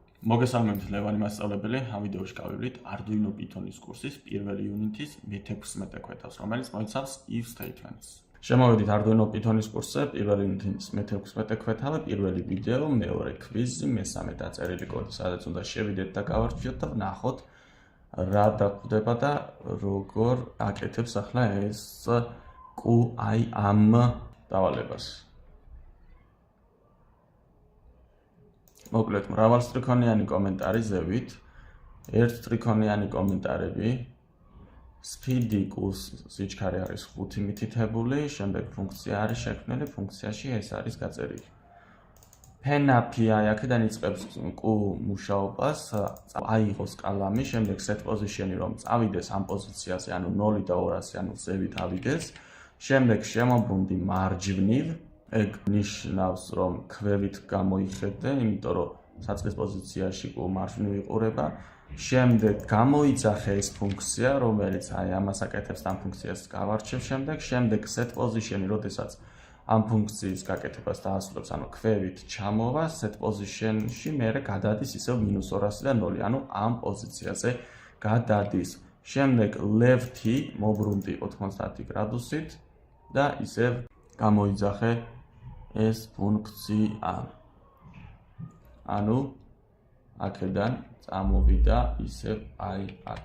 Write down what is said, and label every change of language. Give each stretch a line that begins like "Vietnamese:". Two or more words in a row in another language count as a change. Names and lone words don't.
Georgian: მოგესალმებით ლევანი მასწავლებელი, ამ ვიდეოში გავივლით Arduino Python-ის კურსის პირველი იუნიტის მე-16 ქვეთავს, რომელიც მოიცავს
English: if statements.
Georgian: შემოვედით Arduino Python-ის კურსზე, პირველი იუნიტის მე-16 ქვეთავე, პირველი ვიდეო, მეორე კვიზი, მესამე დაწერილი კოდი, სადაც უნდა შევიდეთ და გავარჩიოთ და ვნახოთ რა დაგვხვდება და როგორ აკეთებს ახლა ეს QI ამ დავალებას. მოკლედ, მრავალსტრიქონიანი კომენტარი ზევით, ერთსტრიქონიანი კომენტარები,
English: speed equals
Georgian: სიჩქარე არის 5 მითითებული, შემდეგ ფუნქცია არის შექმნილი, ფუნქციაში ეს არის გაწერილი.
English: pen-up-
Georgian: ი აქედან იწყებს Q მუშაობას, აიღოს კალამი, შემდეგ
English: set position-
Georgian: ი რომ წავიდეს ამ პოზიციაზე, ანუ 0 და 200, ანუ ზევით ავიდეს, შემდეგ შემოbrunდი მარჯვნივ, ეგ ნიშნავს რომ ქვევით გამოიხედე, იმიტომ რომ საწყის პოზიციაში Q მარჯვნივ იყურება, შემდეგ გამოიძახე ეს ფუნქცია, რომელიც ამას აკეთებს და ამ ფუნქციას გავარჩევ შემდეგ
English: set position-
Georgian: ი, როდესაც ამ ფუნქციის გაკეთებას დაასრულებს, ანუ ქვევით ჩამოვა,
English: set position-
Georgian: ში მერე გადადის ისევ -200 და 0, ანუ ამ პოზიციაზე გადადის. შემდეგ left-ი მოbrunდი 90 გრადუსით და ისევ გამოიძახე ეს ფუნქცია. ანუ აქედან წამოვიდა ისევ აქ.